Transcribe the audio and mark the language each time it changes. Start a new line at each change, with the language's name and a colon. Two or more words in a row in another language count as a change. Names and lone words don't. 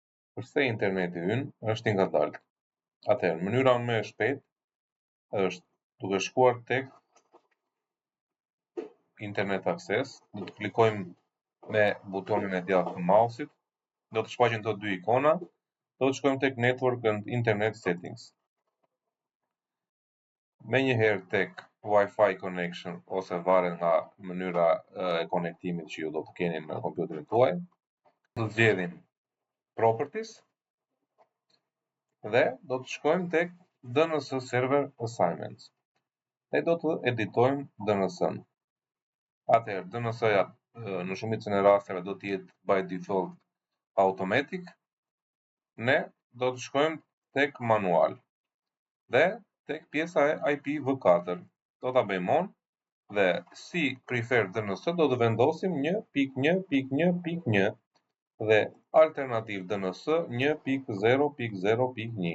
Albanian: përse interneti ynë është i ngadalt. Atëherë, mënyra më e shpejtë është duke shkuar tek
English: internet access,
Albanian: do të klikojmë me butonin e djathtë të mausit, do të shfaqen këto dy ikona, do të shkojmë tek
English: network and internet settings.
Albanian: Menjëherë tek
English: Wi-Fi connection
Albanian: ose varet nga mënyra e konektimit që ju do të keni në kompjuterin tuaj, do të zgjedhim properties dhe do të shkojmë tek
English: DNS server assignments.
Albanian: Ne do të editojmë DNS-n. Atëherë, DNS-ja në shumicën e rasteve do të jetë
English: by default automatic.
Albanian: Ne do të shkojmë tek manual dhe tek pjesa e IPv4. Do ta bëjmë on dhe si
English: preferred DNS
Albanian: do të vendosim 1.1.1.1 dhe alternativ DNS 1.0.0.1.